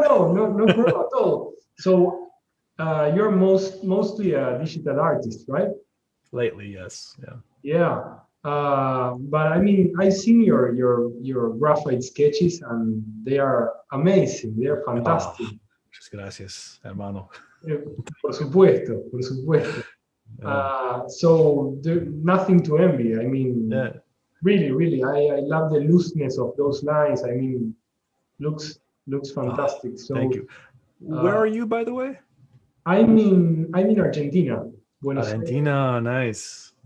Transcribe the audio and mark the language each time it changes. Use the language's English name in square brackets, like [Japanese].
[English] no problem at all. So, you're mostly a digital artist, right? Lately, yes. Yeah. Yeah. But I mean, I've seen your graphite sketches, and they are amazing. They are fantastic. [Spanish] Muchas gracias, hermano. Por supuesto, por supuesto. [English] So there's nothing to envy. I mean, Yeah. really, I love the looseness of those lines. I mean, looks fantastic. So Thank you. Where are you, by the way? I'm in Argentina, Buenos Aires. Argentina, nice.